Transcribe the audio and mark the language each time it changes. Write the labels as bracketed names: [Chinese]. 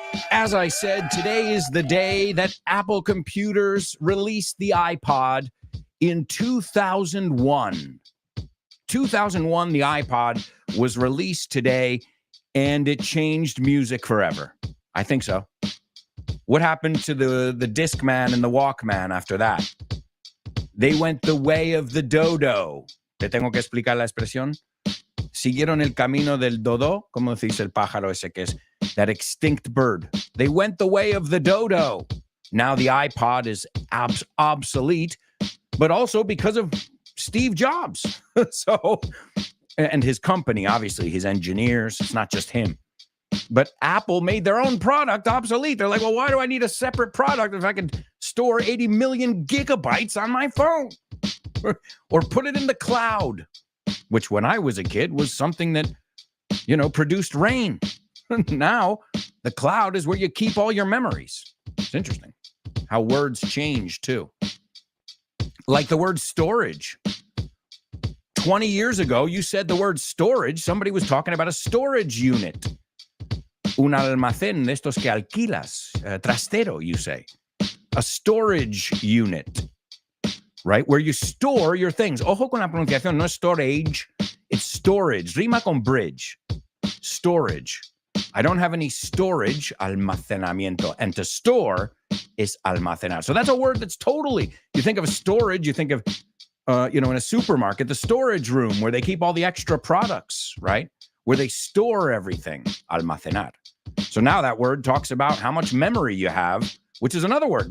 [English] As I said, today is the day that Apple computers released the iPod in 2001. 2001, the iPod was released today, and it changed music forever. I think so. What happened to the Discman and the Walkman after that? They went the way of the dodo. [Spanish] ¿Te tengo que explicar la expresión? Siguieron el camino del dodo, como dice el pájaro ese que es [English] that extinct bird. They went the way of the dodo. Now the iPod is obsolete, but also because of Steve Jobs. So, and his company, obviously, his engineers, it's not just him. But Apple made their own product obsolete. They're like, well, why do I need a separate product if I can store 80 million gigabytes on my phone? Or put it in the cloud, which when I was a kid was something that, produced rain. Now, the cloud is where you keep all your memories. It's interesting how words change, too. Like the word storage. 20 years ago, you said the word storage. Somebody was talking about a storage unit. [Spanish] Un almacén de estos que alquilas. [English] Trastero, you say. A storage unit. Right? Where you store your things. [Spanish] Ojo con la pronunciación, no es storage. [English] It's storage. Rima con bridge. Storage. I don't have any storage, almacenamiento. And to store is almacenar. So that's a word that's totally, you think of storage, you think of, in a supermarket, the storage room where they keep all the extra products, right? Where they store everything, almacenar. So now that word talks about how much memory you have, which is another word.